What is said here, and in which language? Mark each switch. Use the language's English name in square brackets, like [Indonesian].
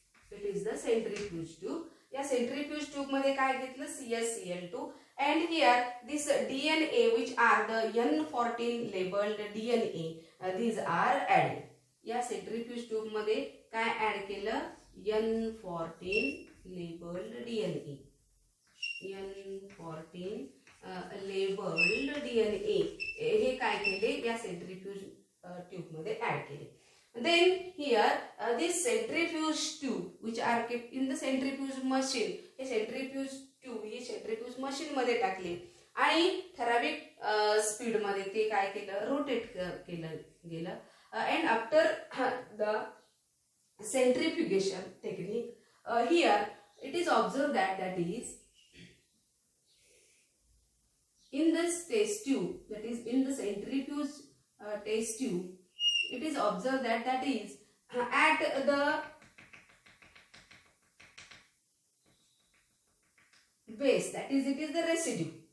[English] It is the centrifuge tube. [Marathi] या centrifuge tube मध्ये काय घेतलं, [English] CsCl2, and here this DNA which are the N14 labeled DNA, these are added. [Marathi] या centrifuge tube मध्ये काय add केलं, N14 labeled DNA. N14 labeled DNA हे काय केले, या सेंट्रीफ्यूज ट्यूब मध्ये ऍड केले. [English] Then here this centrifuge tube which are kept in the centrifuge machine, [Marathi] हे centrifuge tube ही centrifuge machine मध्ये टाकले आणि ठराविक स्पीड मध्ये ते काय केलं, रोटेट केलं गेलं. [English] And after the centrifugation technique, here it is observed that is in this test tube, that is in the centrifuge test tube, it is observed that is at the base, that is it is the residue.